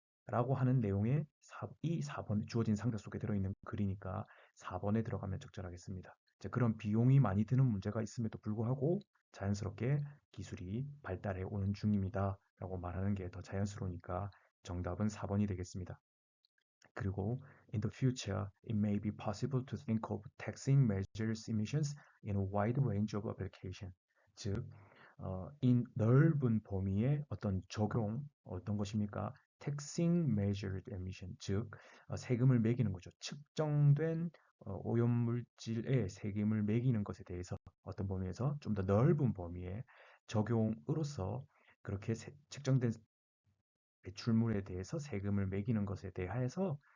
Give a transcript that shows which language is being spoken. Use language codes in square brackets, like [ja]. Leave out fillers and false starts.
[ko] 라고 하는 내용의 이 4번 주어진 상자 속에 들어있는 글이니까 4번에 들어가면 적절하겠습니다. 이제 그런 비용이 많이 드는 문제가 있음에도 불구하고 자연스럽게 기술이 발달해 오는 중입니다. 라고 말하는 게 더 자연스러우니까 정답은 4번이 되겠습니다. [en] 그리고 in the future, it may be possible to think of taxing measures emissions in a wide range of application. [ko] 즉, 인 넓은 범위의 어떤 적용, 어떤 것입니까? [en] taxing measured emission, [ko] 즉 세금을 매기는 거죠. 측정된 오염물질에 세금을 매기는 것에 대해서 어떤 범위에서 좀 더 넓은 범위의 적용으로서 그렇게 측정된 배출물에 대해서 세금을 매기는 것에 대하여서